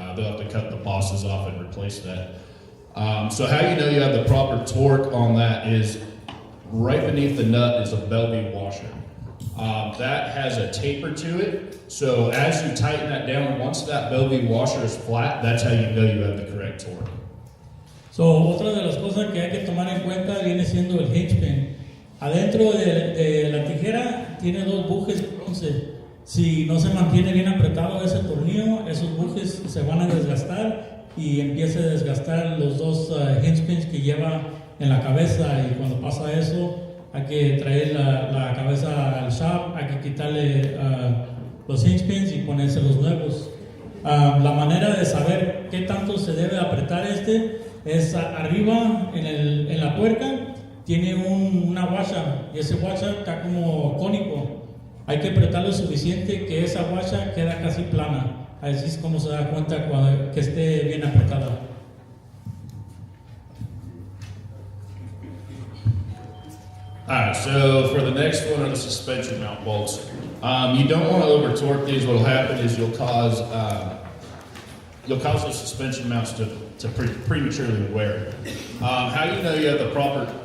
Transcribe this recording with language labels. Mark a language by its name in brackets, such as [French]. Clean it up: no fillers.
[English] They'll have to cut the bosses off and replace that. So how you know you have the proper torque on that is right beneath the nut is a Bellevue washer. That has a taper to it. So as you tighten that down, once that Bellevue washer is flat, that's how you know you have the correct torque. [Spanish] So, otra de las cosas que hay que tomar en cuenta viene siendo el hinge pin. Adentro de la tijera tiene 2 bujes de bronce. Si no se mantiene bien apretado ese tornillo, esos bujes se van a desgastar y empieza a desgastar los 2 hinge pins que lleva en la cabeza, y cuando pasa eso hay que traer la cabeza al shop, hay que quitarle los hinge pins y ponerse los nuevos. La manera de saber qué tanto se debe apretar es arriba en la tuerca tiene una guacha, y ese guacha está como cónico. Hay que apretar lo suficiente que esa guacha queda casi plana. Así es como se da cuenta que esté bien apretada. [English] Alright, so for the next one are the suspension mount bolts. You don't want to over torque these. What will happen is you'll cause those suspension mounts to prematurely wear. How do you know you have the proper